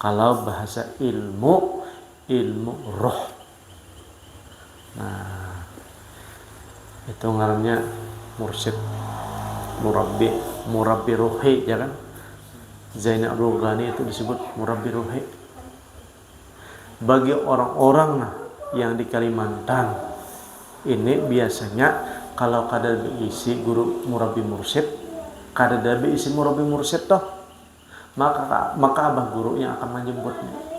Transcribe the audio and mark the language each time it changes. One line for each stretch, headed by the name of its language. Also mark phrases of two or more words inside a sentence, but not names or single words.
Indonesian: Kalau bahasa ilmu roh. Nah, itu ngarannya
Arabic: mursyid, murabbi ruhi,
Indonesian: ya kan? Zainal Rugani itu disebut
Arabic: murabbi ruhi.
Indonesian: Bagi orang-orang yang di Kalimantan ini biasanya kalau kada diisi guru
Arabic: murabbi mursyid,
Indonesian: kada diisi
Arabic: murabbi mursyid
Indonesian: toh, maka abah guru yang akan menjemputnya.